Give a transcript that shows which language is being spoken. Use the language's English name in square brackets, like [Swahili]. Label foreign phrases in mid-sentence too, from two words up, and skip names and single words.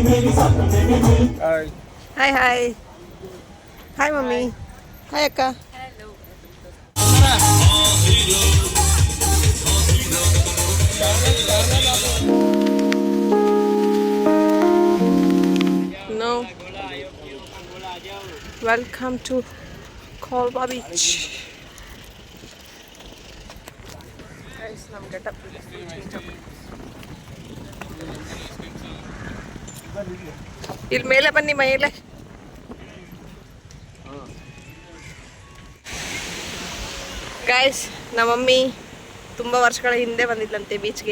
[English] hi hi hi mummy hi ಅಕ್ಕ. No. Welcome to Kolba Beach. Guys, nam get up. [Kannada] ಇಲ್ಲಿ ಮೇಲೆ ಬನ್ನಿ ಮೇಲೆ. ಗೈಸ್ ನಮ್ಮ ಮಮ್ಮಿ ತುಂಬ ವರ್ಷಗಳ ಹಿಂದೆ ಬಂದಿದ್ಲಂತೆ ಬೀಚ್ಗೆ.